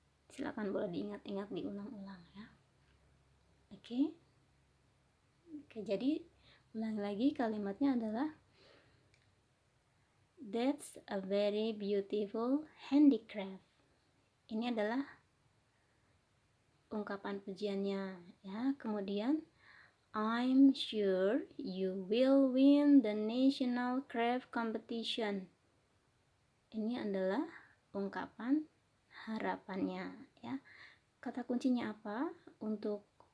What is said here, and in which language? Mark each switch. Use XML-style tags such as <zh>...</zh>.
<id>Silakan boleh diingat-ingat, diulang-ulang ya. Oke. Jadi ulang lagi kalimatnya adalah</id> <en>that's a very beautiful handicraft.</en> <id>Ini adalah ungkapan pujiannya ya. Kemudian</id> <en>I'm sure you will win the national craft competition.</en> <id>Ini adalah ungkapan harapannya ya. Kata kuncinya apa untuk</id>